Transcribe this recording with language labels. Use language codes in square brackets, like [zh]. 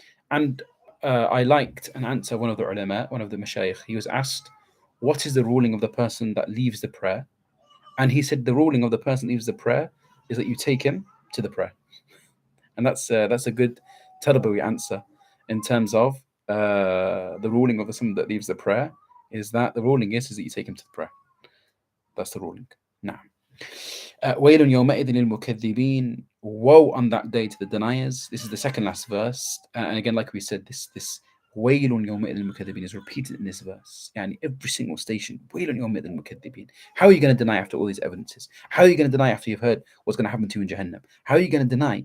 [en] And I liked an answer, one of the ulama, one of the mashayikh, he was asked, what is the ruling of the person that leaves the prayer? And he said the ruling of the person that leaves the prayer is that you take him to the prayer. And that's a good Tarbawi answer in terms of the ruling of the someone that leaves the prayer, is that the ruling is that you take him to the prayer. That's the ruling. [ar] Now, وَيْلٌ يَوْمَئِذٍ لِلْمُكَذِّبِينَ. [en] Woe on that day to the deniers. This is the second last verse. And again, like we said, this [ar] وَيْلٌ يَوْمَئِذٍ لِلْمُكَذِّبِينَ [en] is repeated in this verse. And every single station, [ar] وَيْلٌ يَوْمَئِذٍ لِلْمُكَذِّبِينَ. [en] How are you going to deny after all these evidences? How are you going to deny after you've heard what's going to happen to you in Jahannam? How are you going to deny?